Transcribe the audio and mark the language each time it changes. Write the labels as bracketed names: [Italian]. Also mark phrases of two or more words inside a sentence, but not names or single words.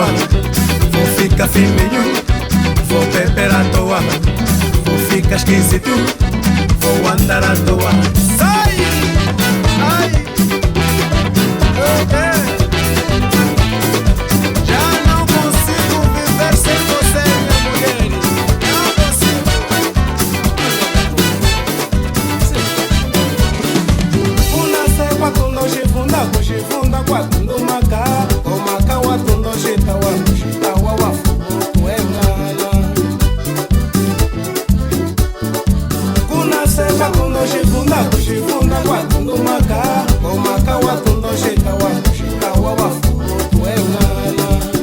[Portuguese] Vou ficar fininho, vou beber à toa, vou ficar esquisito, vou andar à toa. Sai! Ai! Já não consigo viver sem você, minha mulher. Não consigo. [Kuanyama] Unase kwatundo shifunda kushifunda kwatundo maka omaka watundo shitawa kushitawa wafutu engala. Kunase kwatundo shifunda kushifunda kwatundo maka omaka watundo shitawa kushitawa wafutu engala.